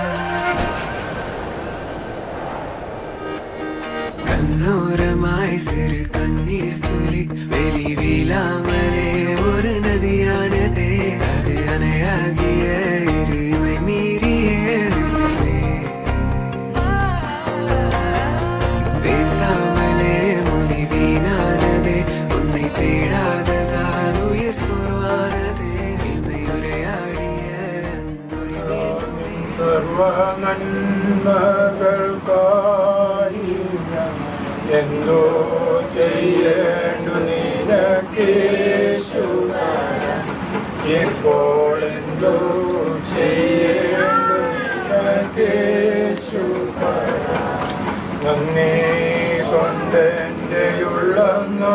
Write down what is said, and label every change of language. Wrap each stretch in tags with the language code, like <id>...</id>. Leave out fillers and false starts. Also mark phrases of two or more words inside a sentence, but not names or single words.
<ta>கண்ணோரமாய் சிறு கண்ணீர் துளி வெளி வீழாமலே ஒரு நதியானதே அது அணையாகிய இருமை மீறியே பேசாமலே மொழி வீணானதே உன்னை தேடாததால் உயிர் சோர்வானதே இமையுரையாடிய</ta> <ml>സർവ നന്മകൾക്കായി എന്തോ ചെയ്യേണ്ടു നിനക്കേശുനാഥൻ ഇപ്പോൾ എന്തോ ചെയ്യേണ്ടു നിനക്കേശുനാഥൻ നന്ദി കൊണ്ടെൻ്റെ ഉള്ളം</ml>